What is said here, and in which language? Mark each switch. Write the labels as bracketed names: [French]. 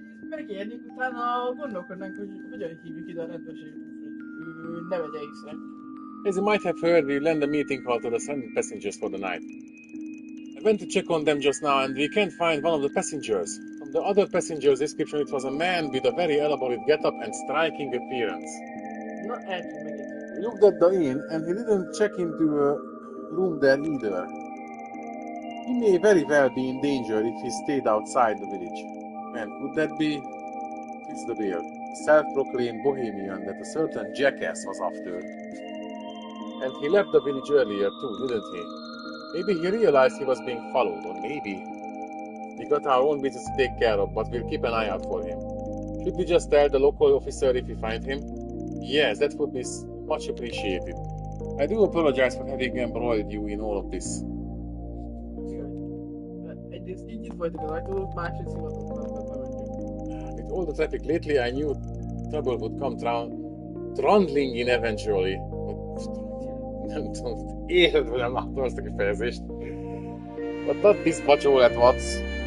[Hungarian] Megérnék, utána gondolkodnánk, hogy hogyan hívjuk ide a rendőrséget, hogy ő ne vegye észre. [English] As you might have heard, we lent a meeting hall to the stranded passengers for the night. I went to check on them just now and we can't find one of the passengers. From the other passenger's description, it was a man with a very elaborate get-up and striking appearance. [Hungarian] Na, eltűnt megint. [English] We looked at the inn and he didn't check into a room there either. He may very well be in danger if he stayed outside the village. Man, could that be? Fits the bill. Self-proclaimed bohemian that a certain jackass was after. And he left the village earlier too, didn't he? Maybe he realized he was being followed, or maybe we got our own business to take care of, but we'll keep an eye out for him. Should we just tell the local officer if we find him? Yes, that would be much appreciated. I do apologize for having embroiled you in all of this. [Hungarian] Egyrészt így nyitva az ajtót, másrészt hivatottan bementünk. [English] With all the traffic lately, I knew trouble would come trundling in eventually. [Hungarian] Nem tudom, életben nem láttam ezt a kifejezést. [English] But not this much all at once.